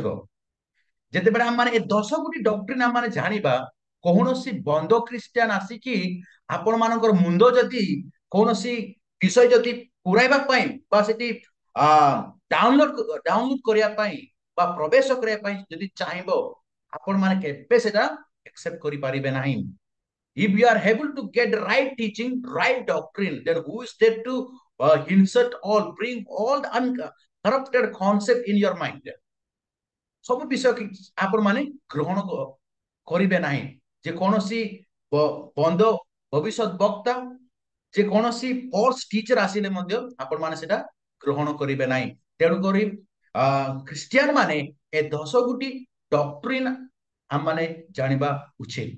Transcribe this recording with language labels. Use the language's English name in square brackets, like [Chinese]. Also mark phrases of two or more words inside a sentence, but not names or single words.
[Odia] ଯେତେବେଳେ ଆମମାନେ ଏ 10 ଗୋଟି ଡକ୍ଟ୍ରିନ ଆମମାନେ ଜାଣିବା, କୌଣସି ବନ୍ଧ ଖ୍ରୀଷ୍ଟିଆନ ଆସିକି ଆପଣ ମାନଙ୍କର ମୁଣ୍ଡ ଯଦି କୌଣସି ବିଷୟ ଯଦି ପୁରାଇବା ପାଇଁ ବା ସେଠି ଡାଉନଲୋଡ କରିବା ପାଇଁ ବା ପ୍ରବେଶ କରିବା ପାଇଁ ଯଦି ଚାହିଁବ, ଆପଣ ମାନେ କେବେ ସେଟା accept କରିପାରିବେ ନାହିଁ। [English] If you are able to get right teaching, right doctrine, then who is there to insert all, bring all the uncorrupted concept in your mind? [Odia] ସବୁ ବିଷୟ ଆପଣ ମାନେ ଗ୍ରହଣ କରିବେ ନାହିଁ। ଯେ କୌଣସି ବନ୍ଧ ଭବିଷ୍ୟତ ବକ୍ତା, ଯେ କୌଣସି [English] false teacher [Odia] ଆସିଲେ ମଧ୍ୟ ଆପଣ ମାନେ ସେଟା ଗ୍ରହଣ କରିବେ ନାହିଁ। ତେଣୁକରି ଖ୍ରୀଷ୍ଟିଆନ ମାନେ ଏ 10 ଗୋଟି ଡକ୍ଟ୍ରିନ ଆମମାନେ ଜାଣିବା ଉଚିତ।